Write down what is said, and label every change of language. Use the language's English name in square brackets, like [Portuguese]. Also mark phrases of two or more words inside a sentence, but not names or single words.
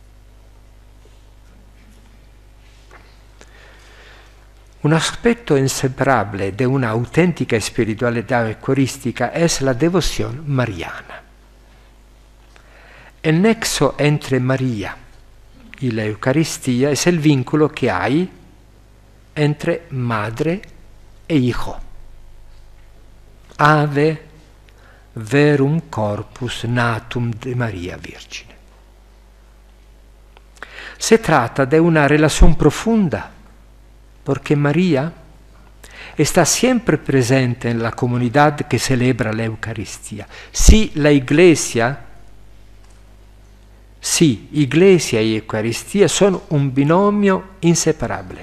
[Spanish] Un aspecto inseparable de una auténtica espiritualidad eucarística es la devoción mariana. El nexo entre María y la Eucaristía es el vínculo que hay entre madre e hijo. [Latin] Ave verum corpus natum de María Virgine. [Spanish] Se trata de una relación profunda, porque María está siempre presente en la comunidad que celebra la Eucaristía. Sí, Iglesia y Eucaristía son un binomio inseparable.